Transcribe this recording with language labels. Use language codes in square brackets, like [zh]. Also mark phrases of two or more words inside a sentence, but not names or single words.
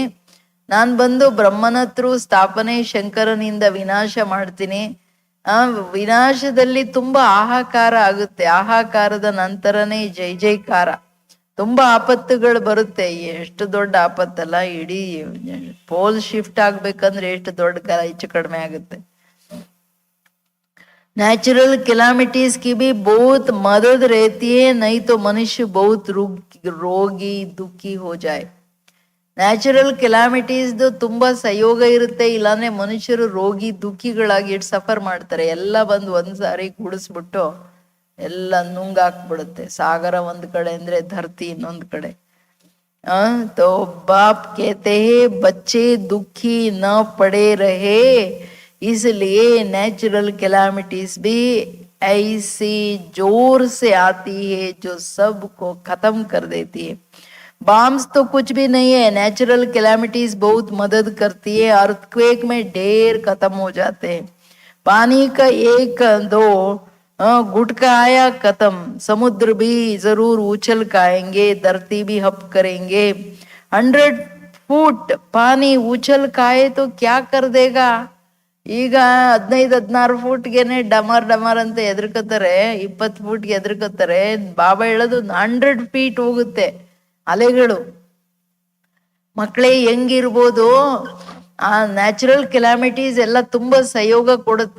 [kn] ನಾನು ಬಂದು ಬ್ರಹ್ಮನ ಥ್ರೂ ಸ್ಥಾಪನೆ, ಶಂಕರನಿಂದ ವಿನಾಶ ಮಾಡ್ತೀನಿ. ವಿನಾಶದಲ್ಲಿ ತುಂಬಾ ಆಹಾಕಾರ ಆಗುತ್ತೆ, ಆಹಾಕಾರದ ನಂತರನೇ ಜೈ ಜೈಕಾರ. ತುಂಬಾ ಆಪತ್ತುಗಳು ಬರುತ್ತೆ, ಎಷ್ಟು ದೊಡ್ಡ ಆಪತ್ತಲ್ಲ, ಇಡೀ [en] pole shift [kn] ಆಗ್ಬೇಕಂದ್ರೆ ಎಷ್ಟು ದೊಡ್ಡ ಹೆಚ್ಚು ಕಡಿಮೆ ಆಗುತ್ತೆ. [en] natural calamities [hi] की भी बहुत मदद रहती है, नहीं तो मनुष्य बहुत रोगी दुखी हो जाए. [en] natural calamities [kn] ತುಂಬಾ ಸಹಯೋಗ ಇರುತ್ತೆ, ಇಲ್ಲಾಂದ್ರೆ ಮನುಷ್ಯರು ರೋಗಿ ದುಃಖಿಗಳಾಗಿ ಎಷ್ಟು ಸಫರ್ ಮಾಡ್ತಾರೆ. ಎಲ್ಲ ಬಂದು ಒಂದ್ಸಾರಿ ಗುಡಿಸ್ಬಿಟ್ಟು ಎಲ್ಲ ನುಂಗಾಕ್ಬಿಡುತ್ತೆ. ಸಾಗರ ಒಂದ್ ಕಡೆ ಅಂದ್ರೆ ಧರ್ತಿ ಇನ್ನೊಂದ್ ಕಡೆ. [hi] तो बाप कहते हैं बच्चे दुखी न पड़े रहे, इसलिए [en] natural calamities [hi] भी ऐसी जोर से आती है जो सबको खत्म कर देती है. बॉम्ब्स तो कुछ भी नहीं है, [en] natural calamities [hi] बहुत मदद करती है. अर्थक्वेक में ढेर खत्म हो जाते हैं. पानी का 1-2 गुटका आया खत्म, समुद्र भी जरूर उछल खाएंगे, धरती भी हप करेंगे. 100 फुट पानी उछल खाए तो क्या कर देगा. [kn] ಈಗ 15-16 ಫೂಟ್ಗೆನೆ ಡಮರ್ ಡಮರ್ ಅಂತ ಎದುರ್ಕೋತಾರೆ, 20 ಫೂಟ್ಗೆ ಎದುರ್ಕೋತಾರೆ. ಬಾಬಾ ಹೇಳೋದು 100 ಫೀಟ್ ಹೋಗುತ್ತೆ ಅಲೆಗಳು. ಮಕ್ಕಳೇ ಹೆಂಗಿರ್ಬೋದು, ಆ [en] natural calamities [kn] ಎಲ್ಲ ತುಂಬಾ ಸಹಯೋಗ ಕೊಡುತ್ತೆ.